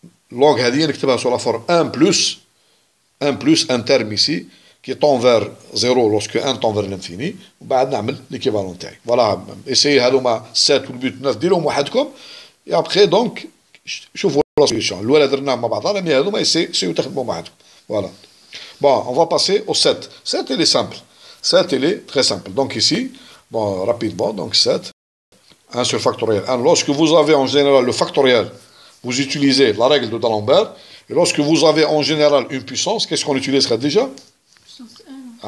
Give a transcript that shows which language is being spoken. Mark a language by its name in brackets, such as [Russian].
[French] Log هذه نكتبها sur la forme 1 plus un terme ici qui tend vers 0 lorsque 1 tend vers l'infini, [Arabic] وبعد نعمل [French] l'équivalent [Arabic] تاعي. [French] Voilà, essayez [Arabic] هذوما 7 والبيت 9 ديروهم وحدكم, [French] et après donc [Arabic] شوفوا [French] la solution. [Arabic] الأولى درناهم مع بعضنا, [French] mais [Arabic] هذوما [French] essayez [Arabic] تخدموا معهم. [French] Voilà. Bon, on va passer au 7. 7 il est simple. 7 il est très simple. Donc ici, bon, rapidement, donc 7, 1 sur factoriel 1. Lorsque vous avez en général le factoriel, vous utilisez la règle de D'Alembert. Et lorsque vous avez en général une puissance, qu'est-ce qu'on utilisera déjà? Puissance 1.